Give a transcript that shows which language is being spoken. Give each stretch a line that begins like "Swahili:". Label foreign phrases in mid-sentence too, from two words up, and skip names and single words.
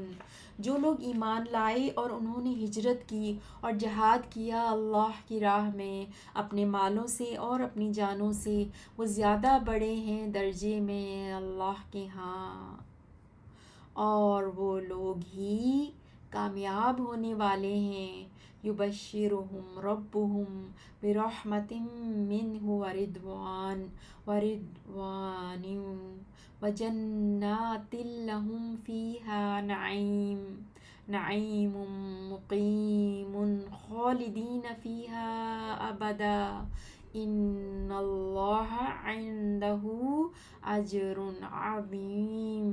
Urdu: جو لوگ ایمان لائے اور انہوں نے ہجرت کی اور جہاد کیا اللہ کی راہ میں اپنے مالوں سے اور اپنی جانوں سے، وہ زیادہ بڑے ہیں درجے میں اللہ کے ہاں، اور وہ لوگ ہی کامیاب ہونے والے ہیں۔
Arabic: يبشرهم ربهم برحمة منه ورضوان وجنات لهم فيها نعيم مقيم خالدين فيها أبدا إن الله عنده أجر عظيم.